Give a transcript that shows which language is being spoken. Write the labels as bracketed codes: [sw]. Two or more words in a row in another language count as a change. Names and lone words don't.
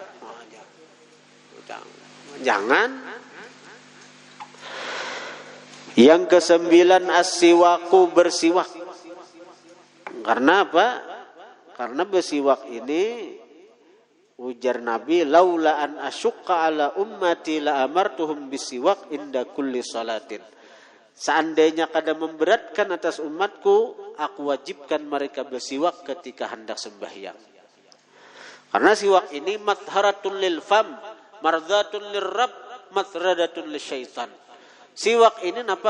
[id] Jangan. Yang kesembilan, as-siwaku, bersiwak. Karena apa? Karena bersiwak ini, ujar Nabi, [ar] لولا أن أشق على أمتي لأمرتهم بالسواك عند كل صلاة. [id] Seandainya kada memberatkan atas umatku, aku wajibkan mereka bersiwak ketika hendak sembahyang. Karena siwak ini [ar] مطهرة للفم مرضاة للرب مطردة للشيطان. [id] Siwak ini apa?